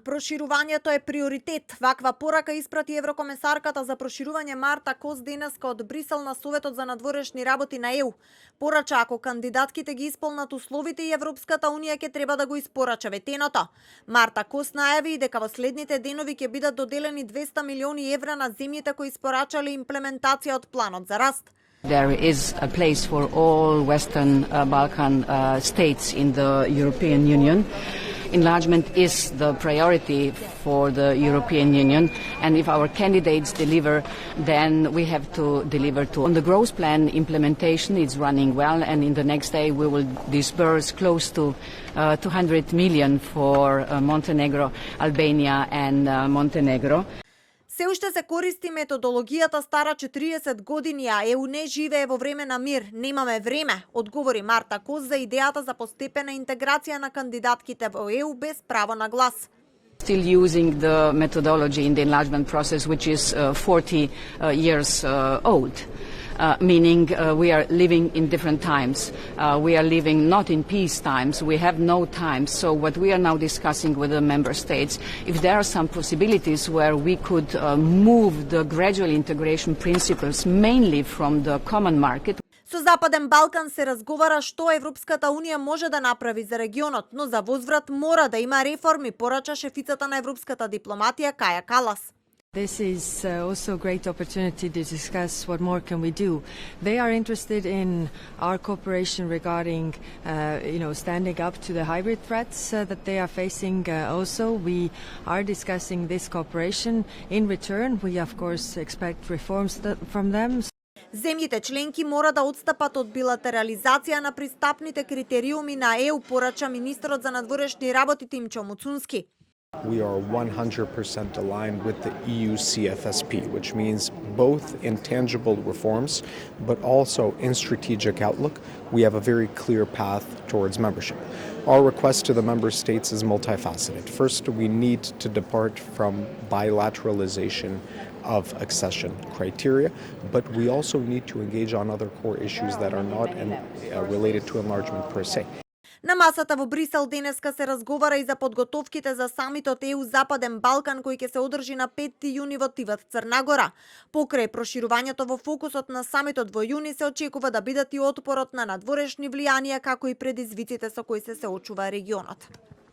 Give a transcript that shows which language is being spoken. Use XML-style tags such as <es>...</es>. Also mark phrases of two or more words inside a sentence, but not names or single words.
<mk>Проширувањето е приоритет. Ваква порака испрати еврокомесарката за проширување Марта Кос денеска од Брисел на Советот за надворешни работи на ЕУ. Порача ако кандидатките ги исполнат условите и Европската унија ќе треба да го испорача ветеното. Марта Кос најави и дека во следните денови ќе бидат доделени 200 милиони евра на земјите кои испорачале имплементација од планот за раст.</mk> <en>There is a place for all Western Balkan states in the European Union. Enlargement is the priority for the European Union, and if our candidates deliver, then we have to deliver too. On the growth plan, implementation is running well, and in the next day we will disburse close to 200 million for Montenegro, Albania and Montenegro.</en> <mk>Се уште се користи методологијата стара 40 години, а ЕУ не живее во време на мир. Немаме време, одговори Марта Кос за идејата за постепена интеграција на кандидатките во ЕУ без право на глас.</mk> <en>Still using the methodology in the enlargement process, which is 40 years old. Meaning we are living in different times. We are living not in peace times. We have no time. So what we are now discussing with the member states, if there are some possibilities where we could move the gradual integration principles mainly from the common market.</en> <mk>Со Западен Балкан се разговара што Европската унија може да направи за регионот, но за возврат мора да има реформи, порача шефицата на европската дипломатија Каја Калас.</mk> <en>This is also a great opportunity to discuss what more can we do. They are interested in our cooperation regarding, standing up to the hybrid threats that they are facing. Also, we are discussing this cooperation. In return, we of course expect reforms from them.</en> <mk>Земјите членки мора да отстапат од билатерализација на пристапните критериуми на ЕУ, порача министерот за надворешни работи Тимчо Муцунски.</mk> <en>We are 100% aligned with the EU CFSP, which means both in tangible reforms, but also in strategic outlook. We have a very clear path towards membership. Our request to the member states is multifaceted. First, we need to depart from bilateralization of accession criteria, but we also need to engage on other core issues that are not related to enlargement per se.</en> <mk>На масата во Брисел денеска се разговара и за подготовките за самитот ЕУ Западен Балкан кој ќе се одржи на 5 јуни во Тиват, Црна Гора. Покрај проширувањето во фокусот на самитот во јуни се очекува да бидат и отпорот на надворешни влијанија како и предизвиците со кои се соочува регионот.</mk>